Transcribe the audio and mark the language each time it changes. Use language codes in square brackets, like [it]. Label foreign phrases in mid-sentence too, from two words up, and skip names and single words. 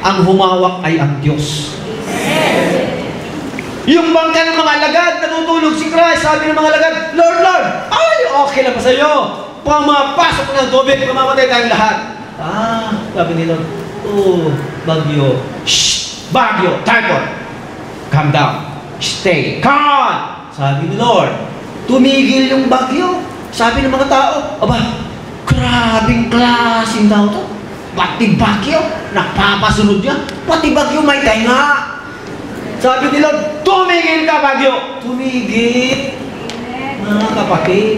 [tl] Ang humawak ay ang Diyos. Yung bangka ng mga alagad, natutulog si Christ, sabi ng mga alagad, Lord, Lord, ay, okay lang pa sa'yo. Pumapasok ng tubig, mamamatay tayong lahat. Sabi ni Lord, bagyo. Shh, bagyo, [en] typhoid. Calm down. Stay calm. [tl] Sabi ni Lord, tumigil yung bagyo. Sabi ng mga tao, grabing klaseng tao to. Pati bagyo, napapasunod niya. Pati bagyo may tainga. Sabi ni Lord, tumigil ka bagyo. Tumigil. Mga kapatid.